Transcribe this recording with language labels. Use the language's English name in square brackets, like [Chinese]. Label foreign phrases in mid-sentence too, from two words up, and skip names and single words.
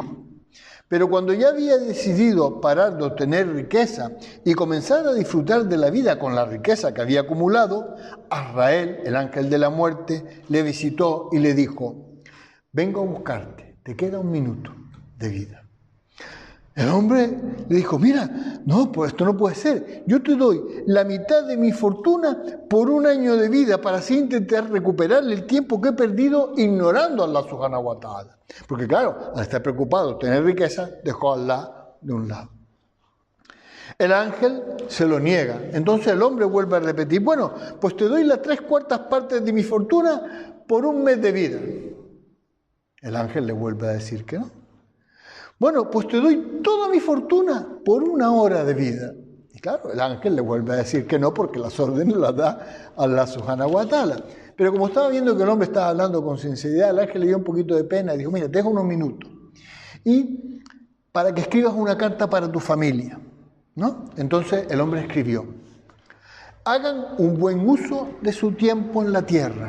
[Spanish] Pero cuando ya había decidido parar de obtener riqueza y comenzar a disfrutar de la vida con la riqueza que había acumulado, Azrael, el ángel de la muerte, le visitó y le dijo: vengo a buscarte, te queda 1 minuto de vida. El hombre le dijo: mira, no, pues esto no puede ser. Yo te doy la mitad de mi fortuna por 1 año de vida para así intentar recuperarle el tiempo que he perdido ignorando a Allah [Arabic] سبحانه وتعالى. [Spanish] Porque claro, al estar preocupado de tener riqueza, dejó a Allah de un lado. El ángel se lo niega. Entonces el hombre vuelve a repetir: bueno, pues te doy las 3/4 partes de mi fortuna por 1 mes de vida. El ángel le vuelve a decir que no. Bueno, pues te doy toda mi fortuna por 1 hora de vida. Y claro, el ángel le vuelve a decir que no, porque las órdenes las da Allah [Arabic] سبحانه وتعالى. [Spanish] Pero como estaba viendo que el hombre estaba hablando con sinceridad, el ángel le dio un poquito de pena y dijo: mira, te dejo unos minutos. Y para que escribas una carta para tu familia, ¿no? Entonces el hombre escribió: hagan un buen uso de su tiempo en la tierra.